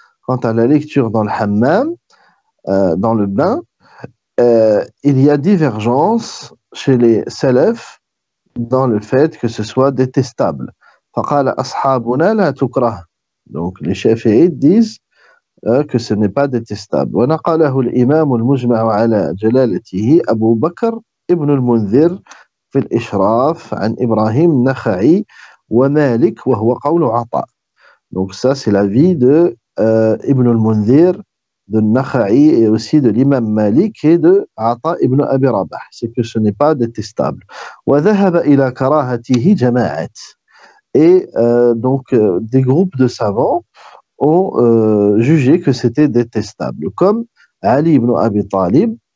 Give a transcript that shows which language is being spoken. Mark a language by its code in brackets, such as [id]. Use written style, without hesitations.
[fr] Quant à la lecture dans le hammam, dans le bain, il y a divergence chez les salafs dans le fait que ce soit détestable. [ar] فقال أصحابنا لا تكره. [fr] Donc les shafi'ites disent que ce n'est pas détestable. [ar] ونقله الإمام المجمع على جلالته أبو بكر ابن المنذر في الإشراف عن إبراهيم النخعي ومالك وهو قول عطاء. [fr] Donc ça c'est l'avis de Ibn al-Mundhir, de Nakha'i et aussi de l'imam Malik et de Ata ibn Abi Rabah. C'est que ce n'est pas détestable. [ar] وذهب إلى كراهته جماعات. [fr] Et donc des groupes de savants ont jugé que c'était détestable, comme Ali ibn Abi Talib.